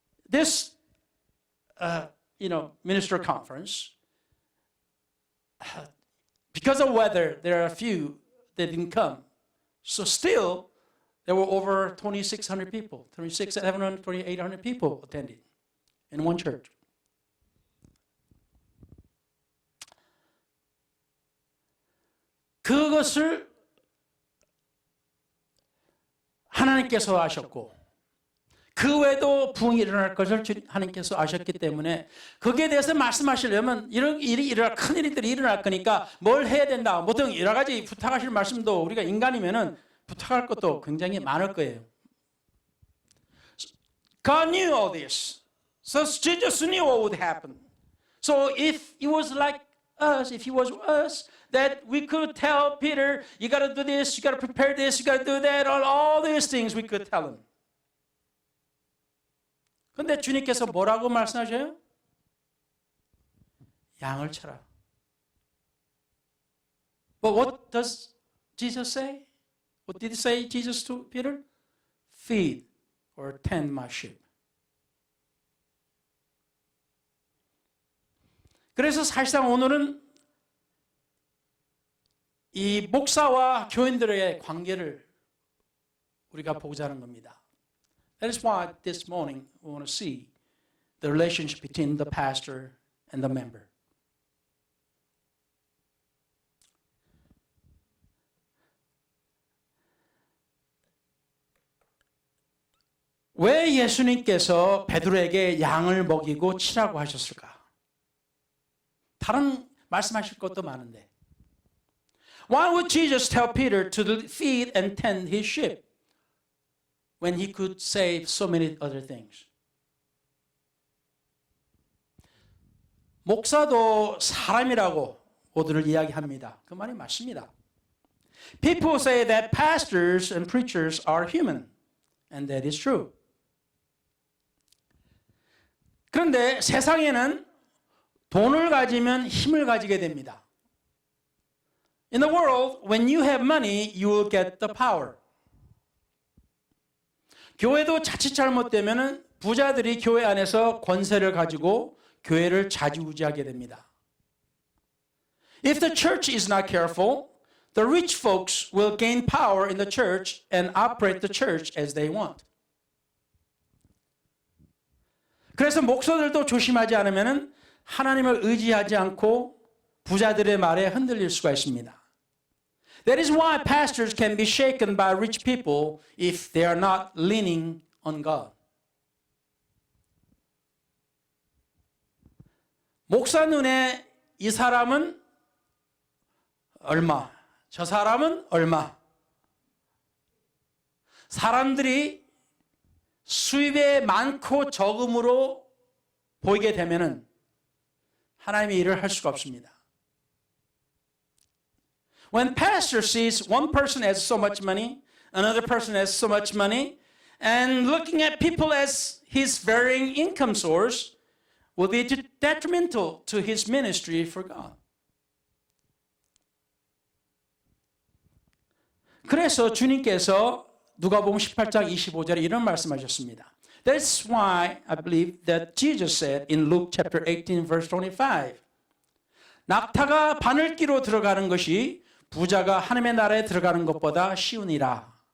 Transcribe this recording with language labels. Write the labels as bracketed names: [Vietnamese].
[English] This minister conference, because of weather, there are a few that didn't come. So still, there were over 2,600 people, 2,700, 2,800 people attending in one church. [Korean] 그것을 하나님께서 아셨고 그 외에도 부흥이 일어날 것을 하나님께서 아셨기 때문에 거기에 대해서 말씀하시려면 이런 일이 일어날 큰 일들이 일어날 거니까 뭘 해야 된다 뭐 등 여러 가지 부탁하실 말씀도 우리가 인간이면은 부탁할 것도 굉장히 많을 거예요. [English] God knew all this. So Jesus knew what would happen. So if it was like us, if he was us, that we could tell Peter, you got to do this, you got to prepare this, you got to do that, all these things we could tell him. [Korean] 근데 주님께서 뭐라고 말씀하셔요? 양을 쳐라. [English] But what does Jesus say? What did he say Jesus to Peter? Feed or tend my sheep. [Korean] 그래서 사실상 오늘은 이 목사와 교인들의 관계를 우리가 보고자 하는 겁니다. [English] That is why this morning we want to see the relationship between the pastor and the member. [Korean] 왜 예수님께서 베드로에게 양을 먹이고 치라고 하셨을까? 다른 말씀하실 것도 많은데. [English] Why would Jesus tell Peter to feed and tend his sheep when he could say so many other things? [Korean] 목사도 사람이라고 모두를 이야기합니다. 그 말이 맞습니다. [English] People say that pastors and preachers are human, and that is true. [Korean] 그런데 세상에는 돈을 가지면 힘을 가지게 됩니다. [English] In the world, when you have money, you will get the power. [Korean] 교회도 자칫 잘못되면 부자들이 교회 안에서 권세를 가지고 교회를 좌지우지하게 됩니다. [English] If the church is not careful, the rich folks will gain power in the church and operate the church as they want. [Korean] 그래서 목사들도 조심하지 않으면 하나님을 의지하지 않고 부자들의 말에 흔들릴 수가 있습니다. [English] That is why pastors can be shaken by rich people if they are not leaning on God. [Korean] 목사 눈에 이 사람은 얼마, 저 사람은 얼마. 사람들이 수입에 많고 적음으로 보이게 되면은 하나님의 일을 할 수가 없습니다. [English] When pastor sees one person has so much money, another person has so much money, and looking at people as his varying income source will be detrimental to his ministry for God. [Korean] 그래서 주님께서 누가복음 18장 25절에 이런 말씀하셨습니다. [English] That's why I believe that Jesus said in Luke chapter 18 verse 25. [Korean] 낙타가 바늘기로 들어가는 것이 부자가 하나님의 나라에 들어가는 것보다 쉬우니라.